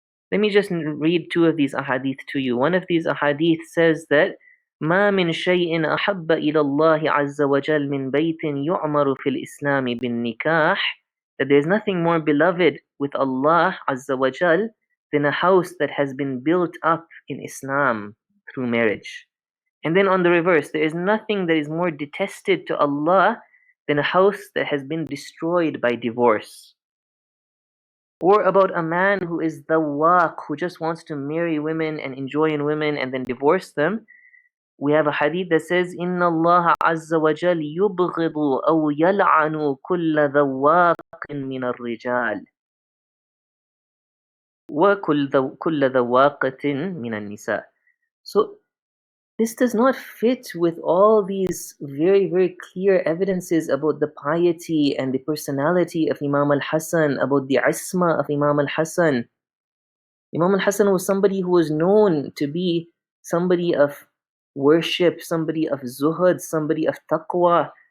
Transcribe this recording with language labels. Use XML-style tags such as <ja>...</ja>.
<en>Let me just read 2 of these ahadith to you. One of these ahadith says that</en> <ar>ما من شيء أحب إلى الله عز وجل من بيت يعمر في الإسلام بالنكاح,</ar> <en>that there is nothing more beloved with Allah Azza wa Jal than a house that has been built up in Islam through marriage. And then on the reverse, there is nothing that is more detested to Allah than a house that has been destroyed by divorce. Or about a man who is dhawaq, who just wants to marry women and enjoy in women and then divorce them. We have a hadith that says,</en> <ar>إِنَّ اللَّهَ عَزَّ وَجَلَّ يُبْغِضُ أَوْ يَلْعَنُ كُلَّ ذَوَّاقٍ مِنَ الرِّجَالِ وَكُلَّ ذَوَّاقَةٍ مِنَ النِّسَاءِ.</ar> <en>So this does not fit with all these very, very clear evidences about the piety and the personality of Imam al-Hasan, about the isma of Imam al-Hasan. Imam al-Hasan was somebody who was known to be somebody of worship, somebody of zuhud, somebody of taqwa.</en>